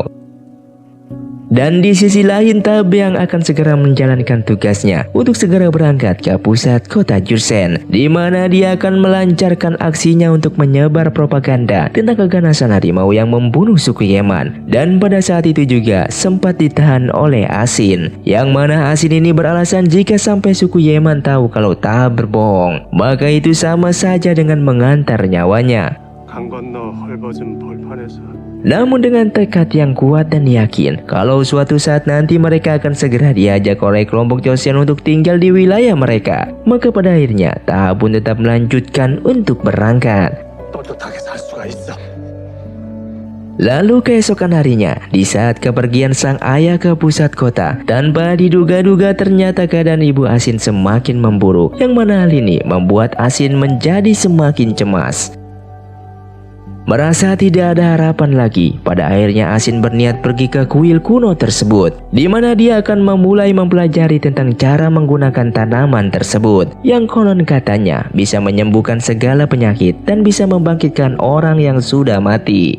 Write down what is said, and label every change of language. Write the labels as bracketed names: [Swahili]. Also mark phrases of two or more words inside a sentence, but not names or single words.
[Indonesian] Dan di sisi lain Tahab yang akan segera menjalankan tugasnya untuk segera berangkat ke pusat kota Jurchen, di mana dia akan melancarkan aksinya untuk menyebar propaganda tentang keganasan harimau yang membunuh suku Yaman. Dan pada saat itu juga sempat ditahan oleh Asin, yang mana Asin ini beralasan jika sampai suku Yaman tahu kalau Tahab berbohong, maka itu sama saja dengan mengantar nyawanya. [Korean] 강 건너 헐벗은 벌판에서 [Indonesian] Namun dengan tekad yang kuat dan yakin kalau suatu saat nanti mereka akan segera diajak oleh kelompok Joseon untuk tinggal di wilayah mereka, maka pada akhirnya Tahab pun tetap melanjutkan untuk berangkat. [Korean] 떳떳하게 살 수가 있어. [Indonesian] Lalu keesokan harinya, di saat kepergian sang ayah ke pusat kota, tanpa diduga-duga ternyata keadaan ibu Asin semakin memburuk, yang mana hal ini membuat Asin menjadi semakin cemas. Merasa tidak ada harapan lagi, pada akhirnya Asin berniat pergi ke kuil kuno tersebut, di mana dia akan memulai mempelajari tentang cara menggunakan tanaman tersebut, yang konon katanya bisa menyembuhkan segala penyakit dan bisa membangkitkan orang yang sudah mati.